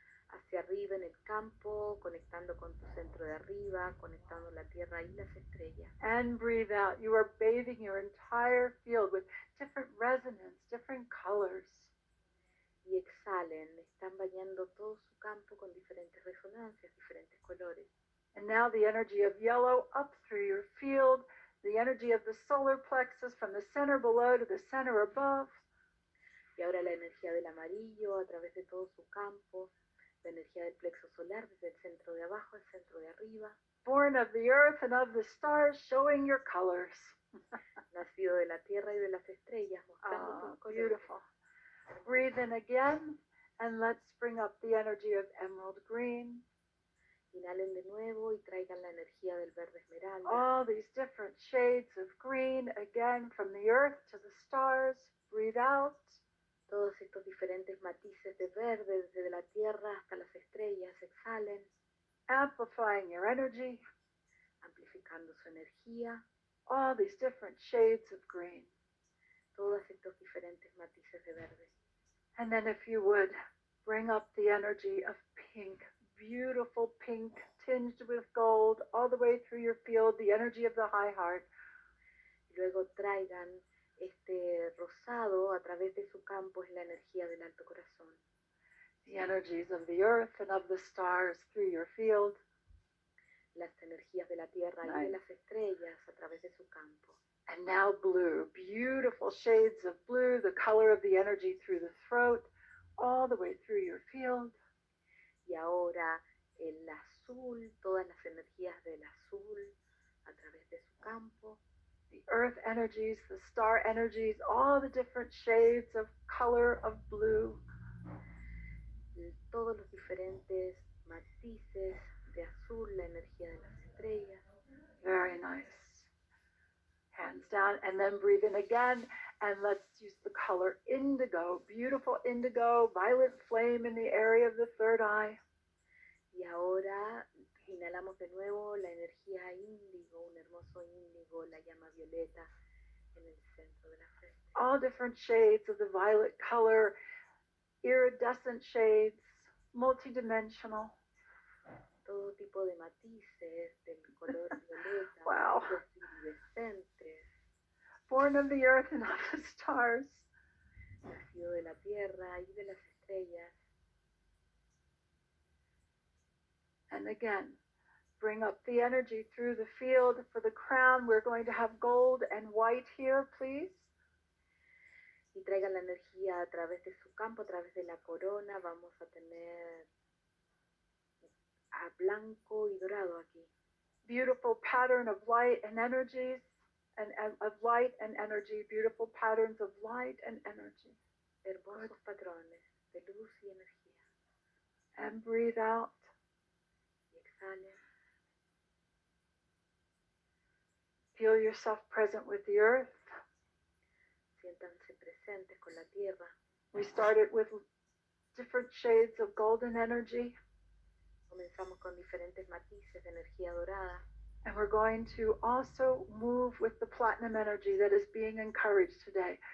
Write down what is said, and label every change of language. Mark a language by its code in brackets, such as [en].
[es] hacia arriba en el campo, conectando con tu centro de arriba, conectando la tierra y las estrellas. [en] And breathe out. You are bathing your entire field with different resonance, different colors. [es] Y exhalen, están bañando todo su campo con diferentes resonancias, diferentes colores. [en] And now the energy of yellow up through your field, the energy of the solar plexus from the center below to the center above. [es] Y ahora la energía del amarillo a través de todo su campo, la energía del plexo solar desde el centro de abajo al centro de arriba. [en] Born of the earth and of the stars, showing your colors. [es] Nacido de la tierra y de las estrellas, mostrando tus colores. [en] Beautiful. Breathe in again, and let's bring up the energy of emerald green. [es] Inhalen de nuevo y traigan la energía del verde esmeralda. [en] All these different shades of green, again, from the earth to the stars. Breathe out. [es] Todos estos diferentes matices de verde, desde la tierra hasta las estrellas, exhalen. [en] Amplifying your energy. [es] Amplificando su energía. [en] All these different shades of green. [es] Todos estos diferentes matices de verde. [en] And then if you would, bring up the energy of pink. Beautiful pink, tinged with gold, all the way through your field, the energy of the high heart. [es] Y luego traigan este rosado a través de su campo, es la energía del alto corazón. [en] The energies of the earth and of the stars through your field. [es] Las energías de la tierra y de las estrellas a través de su campo. [en] And now blue, beautiful shades of blue, the color of the energy through the throat, all the way through your field. [es] Y ahora el azul, todas las energías del azul a través de su campo. [en] The earth energies, the star energies, all the different shades of color of blue. [es] Todos los diferentes matices de azul, la energía de las estrellas. [en] Very nice. Hands down, and then breathe in again, and let's use the color indigo. Beautiful indigo, violet flame in the area of the third eye. [es] Y ahora inhalamos de nuevo la energía índigo, un hermoso índigo, la llama violeta en el centro de la frente. [en] All different shades of the violet color, iridescent shades, multidimensional. [es] Todo tipo de matices del color violeta, [en] Wow. [es] los iridescentes. [en] Born of the earth and of the stars. [es] Nacido de la tierra y de las estrellas. [en] And again, bring up the energy through the field. For the crown, we're going to have gold and white here, please. [es] Y traigan la energía a través de su campo, a través de la corona. Vamos a tener a blanco y dorado aquí. [en] Beautiful pattern of light and energies, and of light and energy. Beautiful patterns of light and energy. [es] Hermosos patrones de luz y energía. [en] And breathe out. [es] Y exhalen. [en] Feel yourself present with the earth. [es] Siéntanse presentes con la tierra. [en] We started with different shades of golden energy. [es] Comenzamos con diferentes matices de energía dorada. [en] And we're going to also move with the platinum energy that is being encouraged today.